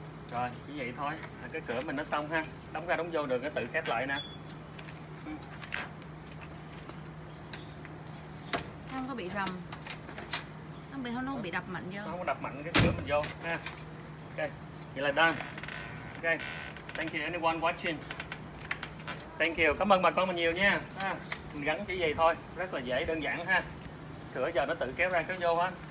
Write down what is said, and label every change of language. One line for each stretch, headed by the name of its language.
Vietnamese: Rồi như vậy thôi, cái cửa mình nó xong ha, đóng ra đóng vô được, nó tự khép lại nè. Không có bị rầm, nó không bị đập mạnh vô. Nó không có đập mạnh cái cửa mình vô ha. Ok, vậy là done.
English: Ok, thank you anyone watching.
Vietnamese: Thank you, cảm ơn bà con mình nhiều nha. Mình gắn chỉ vậy thôi, rất là dễ đơn giản ha. Cửa giờ nó tự kéo ra kéo vô hết.